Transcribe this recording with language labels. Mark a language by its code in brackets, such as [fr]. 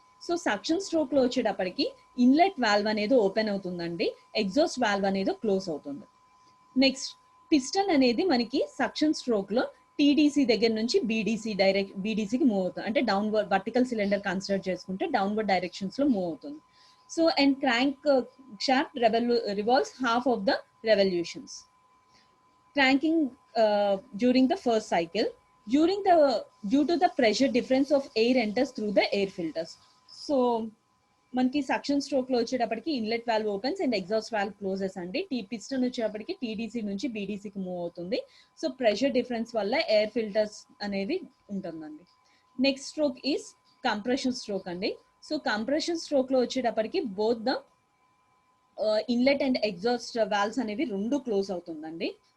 [te] So suction stroke లో వచ్చేటప్పటికి inlet valve అనేది ఓపెన్ అవుతుందండి, ఎగ్జాస్ట్ వాల్వ్ అనేది క్లోజ్ అవుతుంది. నెక్స్ట్ పిస్టన్ అనేది మనకి సక్షన్ స్ట్రోక్ లో టీడీసీ దగ్గర నుంచి బీడీసీకి మూవ్ అవుతుంది. అంటే డౌన్వర్డ్ వర్టికల్ సిలిండర్ కన్సిడర్ చేసుకుంటే డౌన్వర్డ్ డైరెక్షన్స్ లో మూవ్ అవుతుంది. [en] So and crankshaft revolves half of the revolutions. Cranking during the first cycle, due to the pressure difference of air enters through the air filters. [te] So మనకి suction stroke లో వచ్చేటప్పటికి [en] inlet valve opens and exhaust valve closes [te] అండి. Piston వచ్చేటప్పటికి TDC నుంచి బీడీసీకి move అవుతుంది. So pressure difference వల్ల air filters అనేది ఉంటుందండి. [en] next stroke is compression stroke [te] అండి. సో కంప్రెషన్ స్ట్రోక్ లో వచ్చేటప్పటికి [en] both the inlet and exhaust valves [te] అనేవి రెండు క్లోజ్ అవుతుందండి.